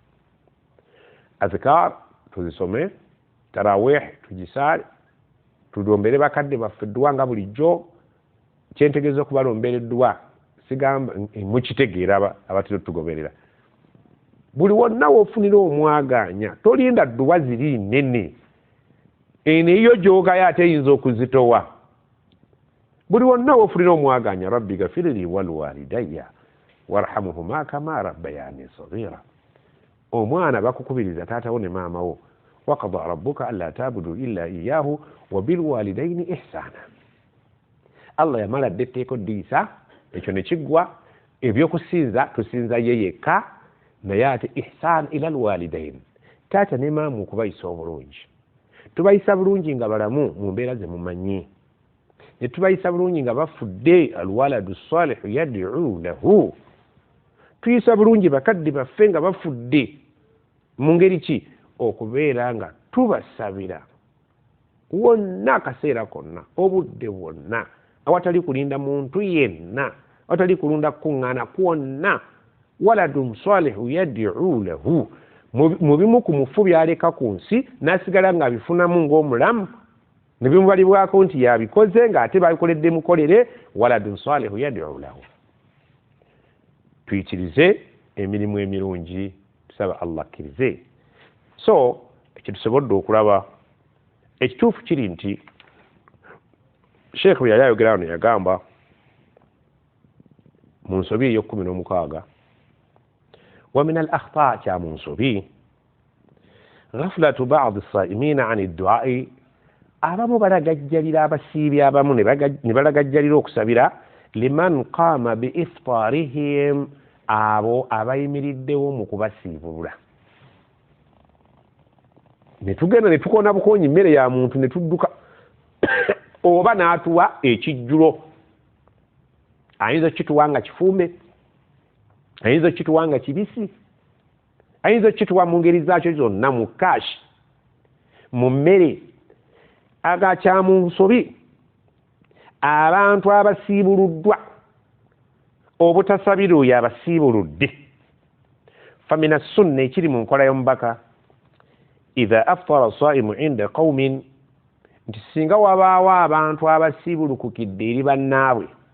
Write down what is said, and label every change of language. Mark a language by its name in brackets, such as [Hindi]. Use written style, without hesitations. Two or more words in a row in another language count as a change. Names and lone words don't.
[Ganda] azkar tuzisome tarawih tugisaale tulombere bakadde baffe eddwa nga bulijjo kyentegeeza okubalombera eddwa sigamba mukitegeera abatera tugoberera buli wonna woofunira omwaganya tolinda ddwa ziri nnene eno eyo gy'ogayo ate eyinza okuzitowa buli wonna woofunira omwaganya [Arabic] رب اغفر لي ولوالدي وارحمهما كما ربياني صغيرا [Ganda] omwana bakukubiriza taatawo ne maamawo [Arabic] وقضى ربك ألا تعبدوا إلا إياه وبالوالدين إحسانا [Ganda] Allah yamala addeteeko ddiisa ekyo ne kiggwa ebyokusinza tusinza ye yekka naye ate [Arabic] إحسان إلى الوالدين [Ganda] taata ne maamu okubayisa obulungi tubayisa bulungi nga balamu mu mbeera ze mumanyi ne tubayisa bulungi nga bafudde [Arabic] الولد الصالح يدعو له [Ganda] tuyisa bulungi bakadde baffe nga bafudde mu ngeri ki okubeera nga tubasabira wonna akaseera konna obudde bwonna awatali kulinda muntu yenna awatali kulunda kuŋŋaana kwonna [Arabic] ولد صالح يدعو له [Ganda] mu bimu ku mufu byaleka ku nsi n'asigala ng'abifunamu ng'omulamu ne bimubalibwako nti yabikoze ng'ate babikoledde mukolere [Arabic] ولد صالح يدعو له [Ganda] tuyitirize emirimu emirungi tusaba Allah akkirize so ekitusobodde okulaba ekituufu kiri nti sheekh bwe yali ayogera wano yagamba mu nsobi ey'okumi-n'omukaaga [Arabic] ومن الأخطاء [Ganda] kya mu nsobi [Arabic] غفلة بعض الصائمين عن الدعاء [Ganda] abamu balagajjalira abasiibi abamu ne balagajjalira okusabira [Arabic] لمن قام بإفطارهم [Ganda] abo abayimiriddewo mu kubasiibulula ne tugenda ne tukoona bukoonyi mmere ya muntu ne tudduka oba n'atuwa ekijjulo ayinza okituwa nga kifumbe ayinza okituwa nga kibisi ayinza okituwa mu ngeri zaakyo zonna mu kashi mu mmere agakyamu nsobi abantu abasiibuluddwa obutasabira oyo abasiibuludde [Arabic] فمن السنة [Ganda] ekiri mu nkola y'omubaka [Arabic] إذا أفطر الصائم عند قوم [Ganda] nti singa wabaawo abantu abasiibulukukidde eri bannaabwe